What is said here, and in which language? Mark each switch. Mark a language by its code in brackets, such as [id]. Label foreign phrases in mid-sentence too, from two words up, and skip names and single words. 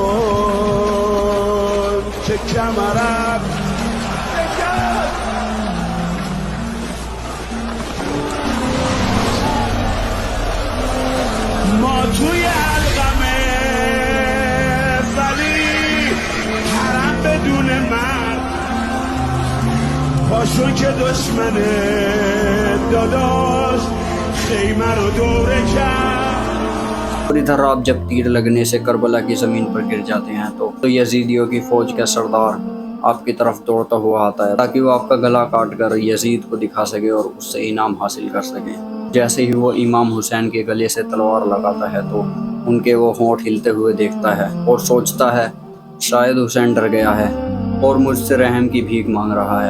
[fa] کن که کمرم ما توی علقمه ولی حرم بدون من پاشو که دشمنه داداش خیمه رو دوره کرد۔ [ur] اور ادھر آپ جب تیر لگنے سے کربلا کی زمین پر گر جاتے ہیں تو یزیدیوں کی فوج کا سردار آپ کی طرف دوڑتا ہوا آتا ہے تاکہ وہ آپ کا گلا کاٹ کر یزید کو دکھا سکے اور اس سے انعام حاصل کر سکے۔ جیسے ہی وہ امام حسین کے گلے سے تلوار لگاتا ہے تو ان کے وہ ہونٹ ہلتے ہوئے دیکھتا ہے اور سوچتا ہے شاید حسین ڈر گیا ہے اور مجھ سے رحم کی بھیک مانگ رہا ہے۔